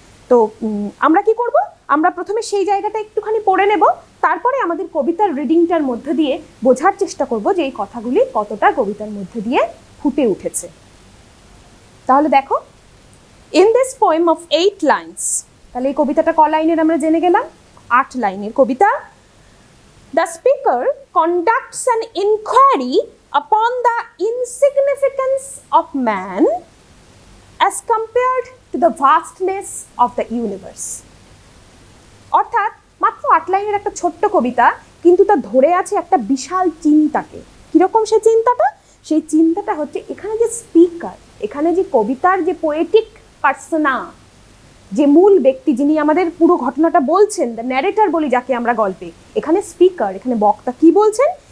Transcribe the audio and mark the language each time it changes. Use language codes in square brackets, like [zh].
[bn] তো আমরা কি করব, আমরা প্রথমে সেই জায়গাটা একটুখানি পড়ে নেব, তারপরে আমাদের কবিতার রিডিংটার মধ্যে দিয়ে বোঝার চেষ্টা করব যে এই কথাগুলি কতটা কবিতার মধ্যে দিয়ে ফুটে উঠেছে। তাহলে দেখো, [en] in this poem of 8 lines, [bn] তাহলে এই কবিতাটা ক লাইনের আমরা জেনে গেলাম, 8 লাইনের কবিতা। [en] The speaker conducts an inquiry upon the insignificance of man as compared to the vastness of the universe. [bn] অর্থাৎ মাত্র 8 লাইনের একটা ছোট্ট কবিতা, কিন্তু তা ধরে আছে একটা বিশাল চিন্তাকে। কিরকম সেই চিন্তাটা? সেই চিন্তাটা হচ্ছে এখানে যে স্পিকার, এখানে যে কবিতার যে পোয়েটিক পার্সোনা, যে মূল ব্যক্তি যিনি আমাদের পুরো ঘটনাটা বলছেন, দ্য ন্যারেটর বলি যাকে আমরা গল্পে, এখানে স্পিকার, এখানে বক্তা কি বলছেন?